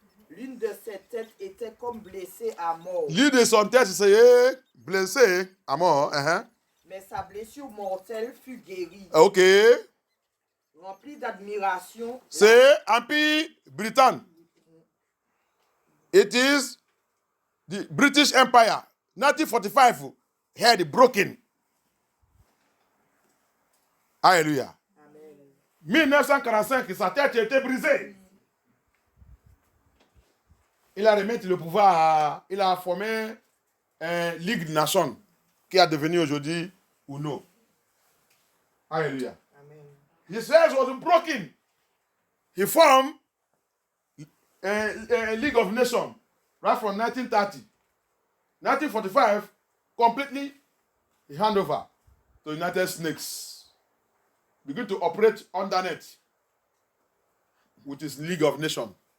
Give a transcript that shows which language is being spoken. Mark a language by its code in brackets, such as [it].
[fr] L'une de ses têtes était comme blessée à mort. L'une de son tête s'est blessée à mort. Mais sa blessure mortelle fut guérie. Ok. Remplie d'admiration. C'est Empire Britannique. [en] It is the British Empire. 1945 head broken. [fr] Alléluia. Amen. 1945, sa tête a été brisée. Il a remis le pouvoir, il a formé une Ligue des Nations qui a devenu aujourd'hui UNO. Alléluia. Amen. [en] His head was broken. He formed a League of Nations right from 1930. 1945, completely he hand over to United States. Begin to operate undernet with his League of Nations.